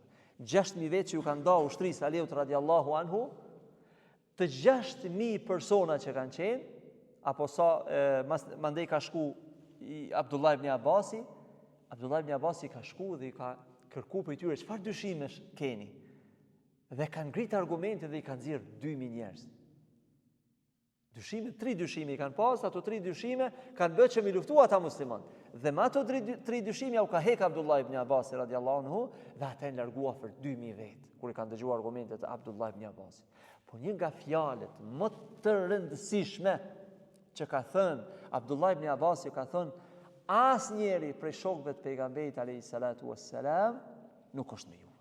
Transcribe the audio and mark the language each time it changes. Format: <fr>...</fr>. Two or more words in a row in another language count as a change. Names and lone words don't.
<sq>6000 vet që ju kanë dhënë ushtrisë Aliut</sq> <ar>رضي الله عنه,</ar> <sq>të 6000 persona që kanë qenë, apo sa mandej ka shku i Abdullah ibn Abasi, Abdullah ibn Abasi ka shku dhe i ka kërku për i tyre çfarë dyshimesh keni. Dhe kanë ngrit argumente dhe i kanë nxjerr 2000 njerëz. Dyshime, 3 dyshime i kanë pas, ato 3 dyshime kanë bërë që mi luftu ata musliman. Dhe me ato 3 dyshime u ka hek Abdullah ibn Abbas</sq> <ar>رضي الله عنه</ar> <sq>dhe ata e largua për 2000 vet, kur i kanë dëgjuar argumentet e Abdullah ibn Abbas. Po një nga fjalët më të rëndësishme që ka thënë Abdullah ibn Abbas, ka thënë asnjëri prej shokëve të pejgamberit</sq> <ar>عليه الصلاة والسلام</ar> <sq>nuk është me juve.</sq>